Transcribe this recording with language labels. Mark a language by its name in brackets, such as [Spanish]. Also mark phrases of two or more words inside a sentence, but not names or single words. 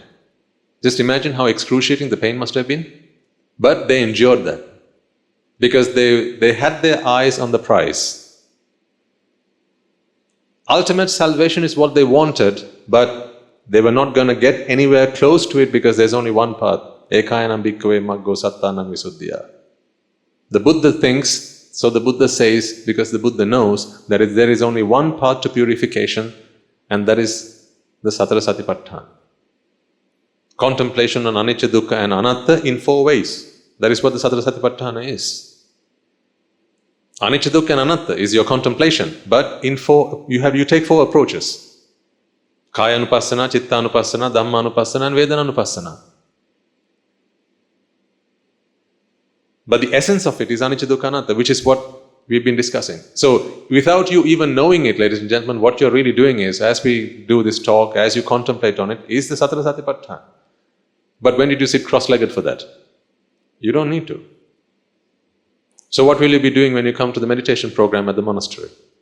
[English] Just imagine how excruciating the pain must have been. But they endured that, because they had their eyes on the prize. Ultimate salvation is what they wanted, but they were not going to get anywhere close to it, because there's only one path. [Pali] Ekayanam bhikkhave maggo sattanam visuddhya. [English] The Buddha thinks, so the Buddha says, because the Buddha knows that there is only one path to purification, and that is the Satara Satipatthana. Contemplation on [Pali] anicca, dukkha and anatta [English] in 4 ways. That is what the Satara Satipatthana is. [Pali] Anicca, dukkha and anatta [English] is your contemplation, but in 4, you take 4 approaches. [Pali] Kaya anupassana, chitta anupassana, dhamma anupassana and vedana anupassana. [English] But the essence of it is [Pali] anicca, dukkha, anatta, [English] which is what we've been discussing. So, without you even knowing it, ladies and gentlemen, what you're really doing is, as we do this talk, as you contemplate on it, is the Satara Satipatthana. But when did you sit cross-legged for that? You don't need to. So what will you be doing when you come to the meditation program at the monastery?